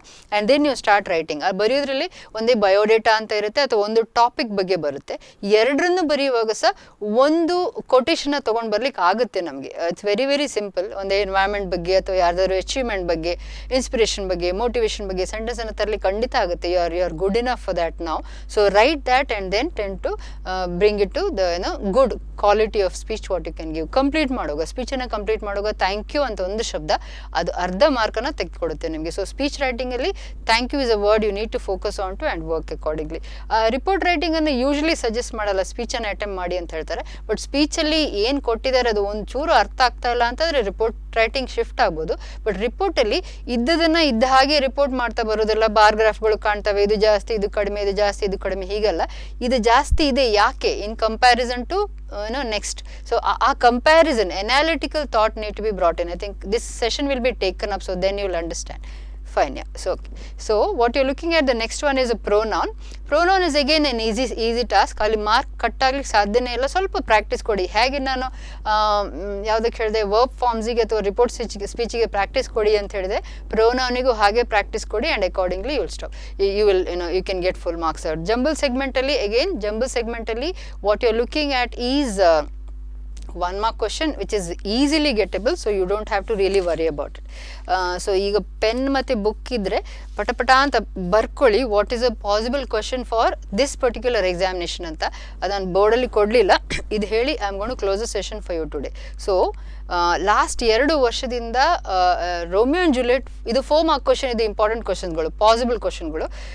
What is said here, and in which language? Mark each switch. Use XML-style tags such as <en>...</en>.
<en>And then you start writing.</en> <kn>ಅದು ಬರೆಯೋದ್ರಲ್ಲಿ ಒಂದೇ biodata ಅಂತ ಇರುತ್ತೆ ಅಥವಾ ಒಂದು ಟಾಪಿಕ್ ಬಗ್ಗೆ ಬರುತ್ತೆ. ಎರಡರನ್ನು ಬರೆಯುವಾಗ ಸಹ ಒಂದು ಕೊಟೇಶನ್ನ ತೊಗೊಂಡು ಬರ್ಲಿಕ್ಕೆ ಆಗುತ್ತೆ ನಮಗೆ.</kn> <en>It's very very simple.</en> <kn>ಒಂದು ಎನ್ವೈರ್ಮೆಂಟ್ ಬಗ್ಗೆ ಅಥವಾ ಯಾರ್ದಾದ್ರು ಅಚೀವ್ಮೆಂಟ್ ಬಗ್ಗೆ, ಇನ್ಸ್ಪಿರೇಷನ್ ಬಗ್ಗೆ, ಮೋಟಿವೇಶನ್ ಬಗ್ಗೆ ಸೆಂಟೆನ್ಸನ್ನು ತರಲಿಕ್ಕೆ ಖಂಡಿತ ಆಗುತ್ತೆ.</kn> <en>You are good enough for that now. So write that and then tend to bring it to the good quality of speech what you can give.</en> <kn>Complete ಮಾಡುವಾಗ, ಸ್ಪೀಚನ್ನು complete ಮಾಡುವಾಗ thank you ಅಂತ ಒಂದು ಶಬ್ದ ಅದು ಅರ್ಧ ಮಾರ್ಕನ್ನು ತೆಗೆದುಕೊಡುತ್ತೆ ನಿಮಗೆ.</kn> <en>So speech ರೈಟಿಂಗಲ್ಲಿ thank you is a word you need to focus on to and work accordingly.</en> <kn>Report ರೈಟಿಂಗನ್ನು usually suggest ಮಾಡಲ್ಲ, ಸ್ಪೀಚನ್ನು attempt ಮಾಡಿ ಅಂತ ಹೇಳ್ತಾರೆ. ಬಟ್ ಸ್ಪೀಚಲ್ಲಿ ಏನು ಕೊಟ್ಟಿದ್ದಾರೆ ಅದು ಒಂದು ಚೂರು ಅರ್ಥ ಆಗ್ತಾ ಇಲ್ಲ ಅಂತಂದರೆ ರಿಪೋರ್ಟ್ ರೈಟಿಂಗ್ ಶಿಫ್ಟ್ ಆಗ್ಬೋದು. ಬಟ್ ರಿಪೋರ್ಟಲ್ಲಿ ಇದ್ದದನ್ನು ಇದ್ದ ಹಾಗೆ ರಿಪೋರ್ಟ್ ಮಾಡ್ತಾ ಬರೋದಿಲ್ಲ. ಬಾರ್ಗ್ರಾಫ್ಗಳು ಕಾಣ್ತವೆ, ಇದು ಜಾಸ್ತಿ ಇದು ಕಡಿಮೆ, ಇದು ಜಾಸ್ತಿ ಇದು ಕಡಿಮೆ, ಹೀಗಲ್ಲ. ಇದು ಜಾಸ್ತಿ ಇದೆ ಯಾಕೆ</kn> <en>In comparison to next. So ಆ comparison, analytical thought need to be brought in. I think this session will be taken up, so then you will understand. Fine, yeah. So what you're looking at, the next one is a pronoun. Pronoun is again an easy task.</en> <kn>ಅಲ್ಲಿ mark cut ಆಗ್ಲಿಕ್ಕೆ ಸಾಧ್ಯನೇ ಇಲ್ಲ. ಸ್ವಲ್ಪ practice ಕೊಡಿ. ಹೇಗೆ ನಾನು ಯಾವುದಕ್ಕೆ ಹೇಳಿದೆ, ವರ್ಬ್ ಫಾರ್ಮ್ಸಿಗೆ ಅಥವಾ ರಿಪೋರ್ಟ್ ಸ್ಪೀಚಿಗೆ ಪ್ರಾಕ್ಟೀಸ್ ಕೊಡಿ ಅಂತ ಹೇಳಿದೆ, ಪ್ರೊನೌನಿಗೂ ಹಾಗೆ ಪ್ರಾಕ್ಟೀಸ್ ಕೊಡಿ.</kn> <en>And accordingly you will stop. You will you can get full marks out. Jumble ಸೆಗ್ಮೆಂಟಲ್ಲಿ again, jumble ಸೆಗ್ಮೆಂಟಲ್ಲಿ what you are looking at is 1 mark question which is easily gettable, so you don't have to really worry about it.</en> <kn>So ಈಗ pen ಮತ್ತು book ಇದ್ದರೆ ಪಟಪಟ ಅಂತ ಬರ್ಕೊಳ್ಳಿ,</kn> <en>what is a possible question for this particular examination</en> <kn>ಅಂತ. ಅದನ್ನು ಬೋರ್ಡಲ್ಲಿ ಕೊಡಲಿಲ್ಲ, ಇದು ಹೇಳಿ</kn> <en>I am gone to close the session for you today.</en> <kn>So last 2 ವರ್ಷದಿಂದ ರೋಮಿಯೋ ಆ್ಯಂಡ್ ಜೂಲಿಯೆಟ್, ಇದು 4 ಮಾರ್ಕ್ ಕ್ವಶನ್, ಇದು ಇಂಪಾರ್ಟೆಂಟ್ ಕ್ವಶನ್ಗಳು, ಪಾಸಿಬಲ್ ಕ್ವಶನ್ಗಳು.</kn>